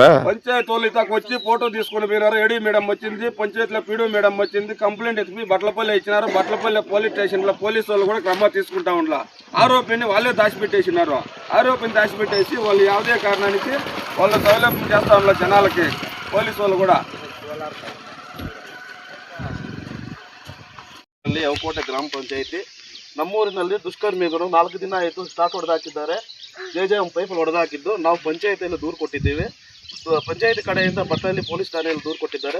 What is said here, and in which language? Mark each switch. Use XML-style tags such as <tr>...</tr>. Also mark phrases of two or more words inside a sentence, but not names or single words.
<te>పంచాయతీ వాళ్ళు ఇతాకు వచ్చి ఫోటో తీసుకుని పోయినారు. ఏడీ మేడం వచ్చింది, పంచాయతీలో పీడీ మేడం వచ్చింది, కంప్లైంట్ ఎత్తిపి బట్లపల్లి ఇచ్చినారు. బట్లపల్లి పోలీస్ స్టేషన్లో పోలీసు వాళ్ళు కూడా క్రమ తీసుకుంటా ఉండలా. ఆరోపిని వాళ్ళే దాచిపెట్టేసినారు. ఆరోపిని దాచిపెట్టేసి వాళ్ళు ಯಾವುದೇ కారణానికి వాళ్ళ సౌలభ్యం చేస్తా ఉన్నారు జనాలకి. పోలీసు వాళ్ళు కూడా</te> <kn>ಏಗುಕೋಟೆ ಗ್ರಾಮ ಪಂಚಾಯಿತಿ ನಮ್ಮೂರಿನಲ್ಲಿ ದುಷ್ಕರ್ಮಿಗಳು 4 ದಿನ ಆಯಿತು ಸ್ಟಾಕ್ ಹೊಡೆದಾಕಿದ್ದಾರೆ. ಜೆಜೆಎಂ ಪೈಪ್ ಹೊಡೆದಾಕಿದ್ದು ನಾವು ಪಂಚಾಯಿತಿಯಲ್ಲಿ ದೂರು ಕೊಟ್ಟಿದ್ದೀವಿ. ಪಂಚಾಯಿತಿ ಕಡೆಯಿಂದ ಬಟ್ಟಲ್ಲಿ ಪೊಲೀಸ್ ಠಾಣೆಯಲ್ಲಿ ದೂರು ಕೊಟ್ಟಿದ್ದಾರೆ.</kn>